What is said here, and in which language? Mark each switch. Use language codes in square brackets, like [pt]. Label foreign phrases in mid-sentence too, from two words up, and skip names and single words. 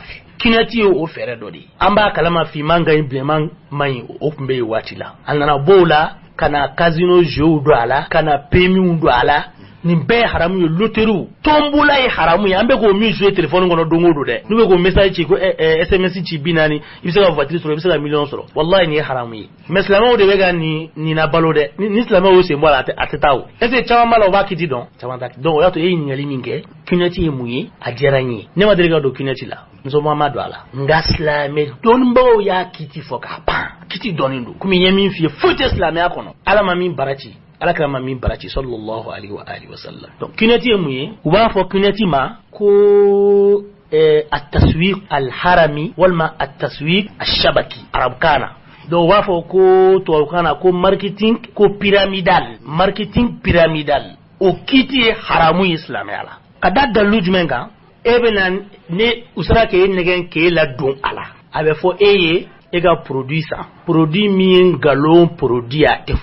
[bm] fɛ kinɛti ye o fɛɛrɛ dɔ de ye an b'a kalama finman ka ɲi bilenman man ɲi o tun bɛ yen waati la a nana b'o la ka na [fr] casino jeux [bm] don a la ka na PMU don a la nin bɛɛ ye haramu ye [fr] loterie tombola [bm] ye haramu ye an bɛ k'o min [fr] jouer téléphone [bm] kɔnɔ don o don dɛ n'u bɛ k'o message ci ko SMS ci 40 i bɛ se ka voiture sɔrɔ i bɛ se ka million sɔrɔ wallahi nin ye haramu ye mais silamɛw de bɛ ka nin na balo dɛ ni silamɛw y'o sen bɔ a la a tɛ taa o [fr] est ce que [bm] caman b'a la o b'a kiti dɔn caman t'a donc o y'a to e ye ɲininkali min kɛ kinɛti ye mun ye a diyara n ye ne ma deli ka don kinɛti la musoman ma don a la nka silamɛ dɔnnibagaw y'a kiti fɔ k'a ban kiti dɔnnen don komi n ye min f'i ye foyi tɛ silamɛya kɔnɔ ala ma min bara ci ala kɛra ma min baraci [ar] صلى الله عليه وآله وسلم [bm] donc kinɛti ye mun ye u b'a fɔ kinɛti ma ko [ar] التسويق الهرمي أو التسويق الشبكي [bm] arabukana donc u b'a fɔ ko tubabukana ko marketing pyramidal o kiti ye haramu ye silamɛya la ka da dalu jumɛn kan e bɛ na ne u sera k'e nɛgɛn k'e ladon a la a bɛ fɔ e ye e ka produit san produit min ngalon produit a tɛ